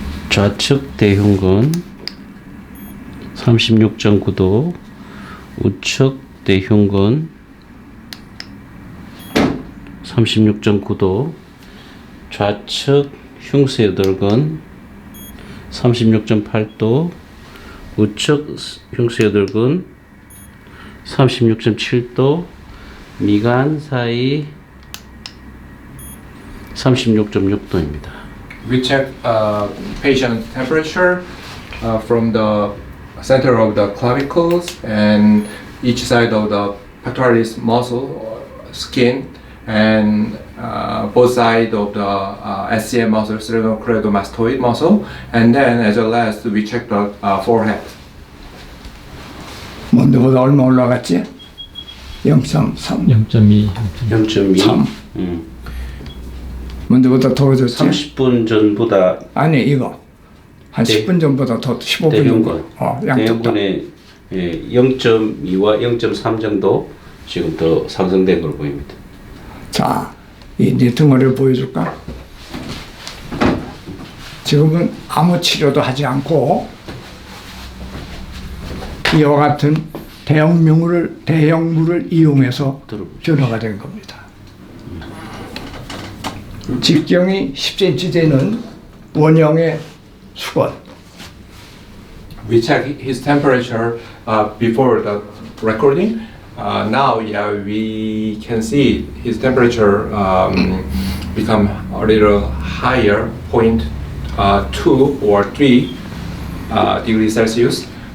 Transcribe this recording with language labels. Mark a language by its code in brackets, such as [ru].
[ko] 좌측 대흉근 36.9도, 우측 대흉근 36.9도, 좌측 흉쇄여덟근 36.8도, 우측 흉쇄여덟근 36.7도, 미간 사이 36.6도입니다. [en] We check patient temperature from the center of the clavicles and each side of the pectoralis muscle, skin, and both sides of the SCM muscle, sternocleidomastoid muscle, and then as a last we check the forehead. [ko] 먼저보다 얼마 올라갔지? 0.3. 0.2. 0.2. 먼저보다 더 줬지? 30분 전보다 아니 이거 한 대- 10분 전보다 더 15분 대흉근, 양쪽 다. 대흉근의 0.2와 0.3 정도 지금 더 상승된 걸로 보입니다. 자, 이 네 덩어리를 보여줄까? 지금은 아무 치료도 하지 않고 이와 같은 대형물을 이용해서 변화가 된 겁니다. 직경이 10cm 되는 원형의 수건. [en] We check his temperature before the recording. Now, yeah, we can see his temperature become a little higher, 0.2 or 3 degrees Celsius.